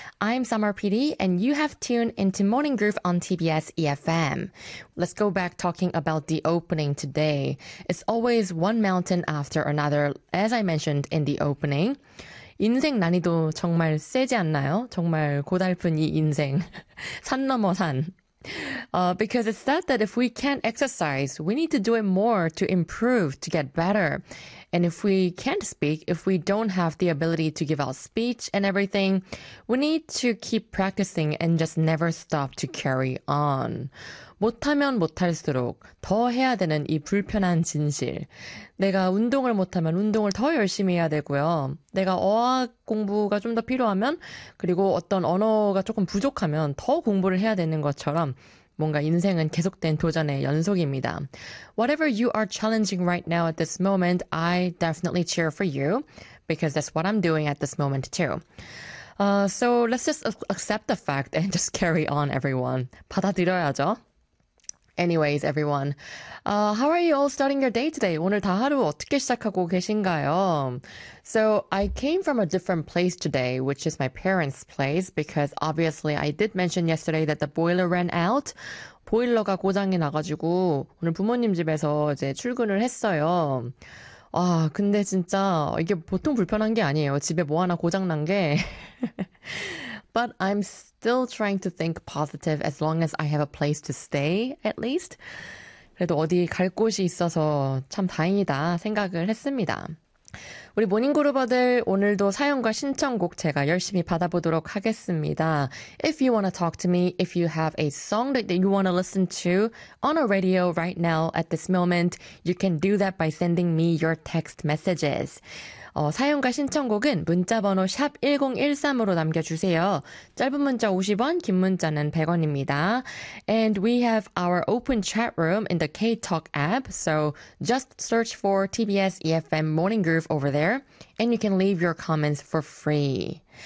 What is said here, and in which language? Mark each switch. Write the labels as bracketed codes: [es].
[en] I'm Summer PD, and you have tuned into Morning Groove on TBS EFM. Let's go back talking about the opening today. It's always one mountain after another, as I mentioned in the opening. [ko] 인생 난이도 정말 세지 않나요? 정말 고달픈 이 인생. 산 넘어 산. [en] Because it's said that if we can't exercise, we need to do it more to improve, to get better. And if we can't speak, if we don't have the ability to give out speech and everything, we need to keep practicing and just never stop to carry on. [ko] 못하면 못할수록 더 해야 되는 이 불편한 진실. 내가 운동을 못하면 운동을 더 열심히 해야 되고요. 내가 어학 공부가 좀 더 필요하면 그리고 어떤 언어가 조금 부족하면 더 공부를 해야 되는 것처럼 뭔가 인생은 계속된 도전의 연속입니다. [en] Whatever you are challenging right now at this moment, I definitely cheer for you because that's what I'm doing at this moment too. So let's just accept the fact and just carry on, everyone. [ko] 받아들여야죠. [en] Anyways, everyone, how are you all starting your day today? [ko] 오늘 다 하루 어떻게 시작하고 계신가요? [en] So I came from a different place today, which is my parents' place, because obviously I did mention yesterday that the boiler ran out. [ko] 보일러가 고장이 나가지고 오늘 부모님 집에서 이제 출근을 했어요. 아, 근데 진짜 이게 보통 불편한 게 아니에요. 집에 뭐 하나 고장난 게. [en] But I'm still trying to think positive as long as I have a place to stay, at least. [ko] 그래도 어디 갈 곳이 있어서 참 다행이다 생각을 했습니다. 우리 모닝그루버들 오늘도 사연과 신청곡 제가 열심히 받아보도록 하겠습니다. [en] If you want to talk to me, if you have a song that you want to listen to on a radio right now at this moment, you can do that by sending me your text messages. [ko] 사연과 신청곡은 문자번호 샵 1013으로 남겨주세요. 짧은 문자 50원, 긴 문자는 100원입니다. [en] And we have our open chat room in the K-Talk app, so just search for TBS EFM Morning Groove over there, and you can leave your comments for free.